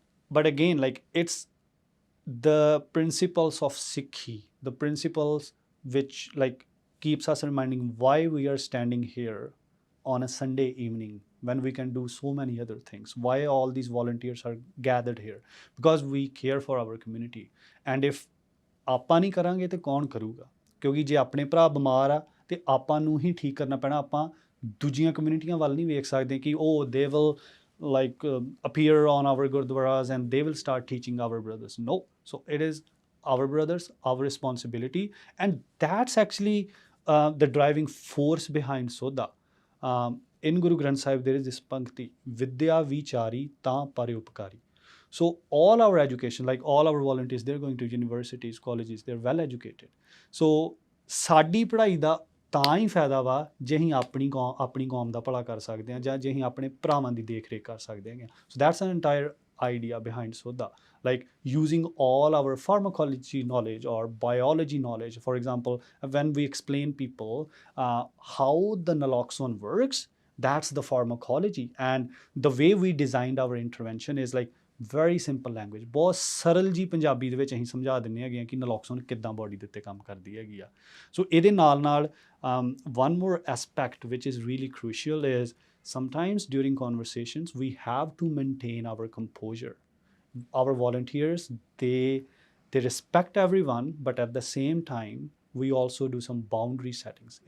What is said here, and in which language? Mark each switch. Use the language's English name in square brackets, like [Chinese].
[English] But again, like, it's the principles of Sikhi, the principles which like keeps us reminding why we are standing here on a Sunday evening when we can do so many other things. Why all these volunteers are gathered here? Because we care for our community. And if [Punjabi] ਆਪਾਂ ਨਹੀਂ ਕਰਾਂਗੇ ਤੇ ਕੌਣ ਕਰੂਗਾ? ਕਿਉਂਕਿ ਜੇ ਆਪਣੇ ਭਰਾ ਬਿਮਾਰ ਆ ਤੇ ਆਪਾਂ ਨੂੰ ਹੀ ਠੀਕ ਕਰਨਾ ਪੈਣਾ। ਆਪਾਂ ਦੂਜੀਆਂ ਕਮਿਊਨਿਟੀਆਂ ਵੱਲ ਨਹੀਂ ਵੇਖ ਸਕਦੇ ਕਿ ਉਹ [English] They will like appear on our gurdwaras and they will start teaching our brothers. No. So it is our brothers, our responsibility. And that's actually the driving force behind S.O.U.D.A. In Guru Granth Sahib, there is this pankti, [Punjabi] Vidya vichari ta paryupkari. [English] So all our education, like all our volunteers, they're going to universities, colleges, they're well educated. [Punjabi] So ਸਾਡੀ ਪੜ੍ਹਾਈ ਦਾ ਤਾਂ ਹੀ ਫਾਇਦਾ ਵਾ ਜੇ ਅਸੀਂ ਆਪਣੀ ਕੌਮ ਦਾ ਭਲਾ ਕਰ ਸਕਦੇ ਹਾਂ, ਜਾਂ ਜੇ ਅਸੀਂ ਆਪਣੇ ਭਰਾਵਾਂ ਦੀ ਦੇਖ ਰੇਖ ਕਰ ਸਕਦੇ ਹਾਂ। [English] So that's an entire idea behind S.O.U.D.A. Like using all our pharmacology knowledge or biology knowledge. For example, when we explain people how the naloxone works, that's the pharmacology. And the way we designed our intervention is like very simple language. [Punjabi] ਬਹੁਤ ਸਰਲ ਜੀ ਪੰਜਾਬੀ ਦੇ ਵਿੱਚ ਅਸੀਂ ਸਮਝਾ ਦਿੰਦੇ ਹੈਗੇ ਕਿ ਨਲੋਕਸੋਨ ਕਿੱਦਾਂ ਬੋਡੀ ਦੇ ਉੱਤੇ ਕੰਮ ਕਰਦੀ ਹੈਗੀ ਆ। ਸੋ ਇਹਦੇ ਨਾਲ [English] one more aspect which is really crucial is sometimes during conversations we have to maintain our composure. Our volunteers, they respect everyone, but at the same time we also do some boundary settings.